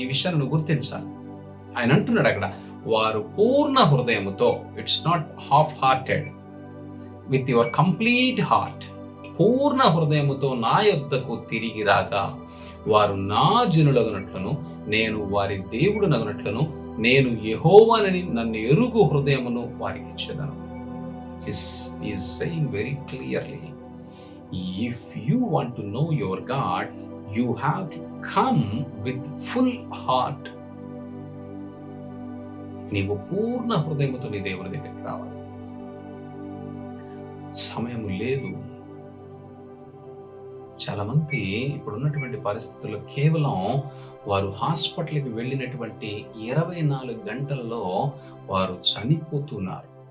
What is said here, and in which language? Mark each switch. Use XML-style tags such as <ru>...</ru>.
<te>ఈ విషయాన్ని నువ్వు గుర్తించాలి. ఆయన అంటున్నాడు అక్కడ, వారు పూర్ణ హృదయముతో,</te> <en>it's not half hearted, with your complete heart,</en> <te>పూర్ణ హృదయముతో నా యొద్దకు తిరిగి రాగా వారు నా జనులగునట్లను, నేను వారి దేవుడు నగునట్లను, నేను యెహోవానని నన్ను ఎరుగు హృదయమును వారికి ఇచ్చేదను.</te> <en>This is saying very clearly, if you want to know your God, you have to come with full heart.</en> <te>నీవు పూర్ణ హృదయముతో నీ దేవుని దగ్గరికి రావాలి. సమయము లేదు. చాలా మంది ఇప్పుడున్నటువంటి పరిస్థితుల్లో కేవలం వారు హాస్పిటల్కి వెళ్ళినటువంటి 24 గంటల్లో వారు చనిపోతున్నారు.</te>